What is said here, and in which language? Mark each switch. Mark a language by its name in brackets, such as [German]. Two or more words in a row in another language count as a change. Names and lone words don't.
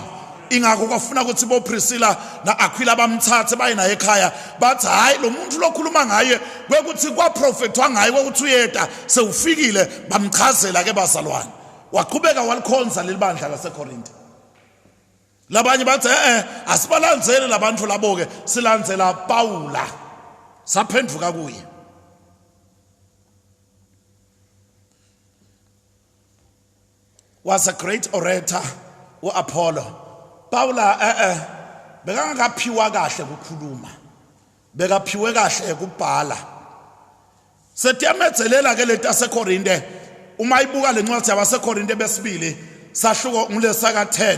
[Swati] Ingakho kwafuna ukuthi bo Priscilla na Aquila bamthathe baye naye ekhaya bathi hayi lo muntu lokhuluma ngaye kwekuthi kwaprofethwa ngaye ukuthi uyeda sewufikile bamchazela ke bazalwane waqhubeka walikhonza lelibandla laseKorinte. Labanye bathi asibalandzele labantu labo ke silandzela Paula saphenduka kuye. [English] Was a great orator uApollo. [Swati] Paula bekangakaphiwa kahle ukukhuluma bekaphiwe kahle ukubhala. Setiyametzelela ke leta seKorinte uma ibuka lencwadi yabaseKorinte besibili sahluko ngulesaka 10